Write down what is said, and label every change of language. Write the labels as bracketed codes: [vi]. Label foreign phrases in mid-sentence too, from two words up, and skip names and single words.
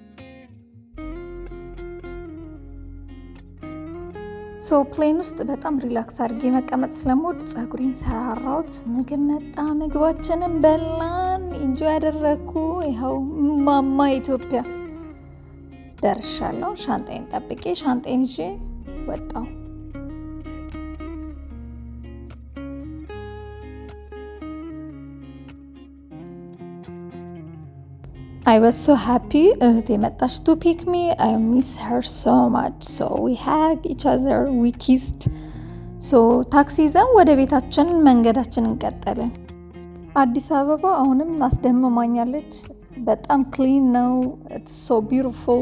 [am] ሶ ፕሌን ውስጥ በጣም ሪላክስ አድርጌ መቀመጥ ስለምወድ ፀጉሬን ሰራራሁት። ምግብ መጣ፣ ምግባችንን በላን፣ ኢንጆይ ያደረግኩ። ይኸው ማማ ኢትዮጵያ ደርሻለሁ። ሻንጣዬን ጠብቄ ሻንጣዬን ይዤ ወጣሁ። [en] I was so happy. [am] እህቴ መጣች [en] to pick me. I miss her so much. So we hugged each other. We kissed. [am] So ታክሲ ይዘን ወደ ቤታችን መንገዳችንን ቀጠልን። አዲስ አበባ አሁንም አስደምማኛለች። በጣም ክሊን ነው። [en] It's so beautiful.